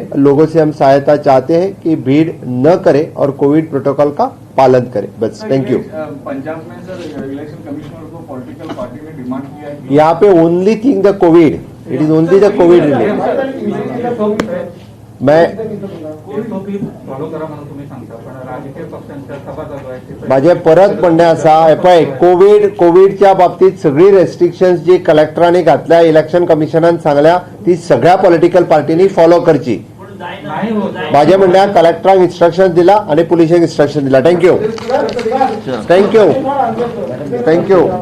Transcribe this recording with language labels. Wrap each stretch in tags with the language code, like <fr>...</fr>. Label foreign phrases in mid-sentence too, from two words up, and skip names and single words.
<hi>लोगों से हम सहायता चाहते हैं कि भीड़ न करें और कोविड प्रोटोकॉल का पालन करें. बस</hi> <en>thank you.</en> <hi>पंजाब में सर</hi> <en>election commissioner</en> <hi>को</hi> <en>political party</en> <hi>ने डिमांड किया है यहाँ पे</hi> <en>only thing the covid, it is only the covid related.</en> <hi>मैं</hi> <mr>SOP फॉलो करा म्हणून तुम्ही सांगता, पण राजकीय पक्षांच्या सभा चालू आहे.</mr> <kok>माझे परत म्हणणे असा पळय कोविडच्या बाबतीत सगळी रेस्ट्रिक्शन्स जी कलेक्टरांनी घातल्या, इलेक्शन कमिशनान सांगल्या, ती सगळ्या पॉलिटिकल पार्टीनी फॉलो करची.</kok> <mr>नाही होत.</mr> <kok>माझे म्हणणे कलेक्टरांक इन्स्ट्रक्शन दिला आणि पुलिसांक इन्स्ट्रक्शन दिला.</kok> <en>Thank you. Thank you. Thank you.</en>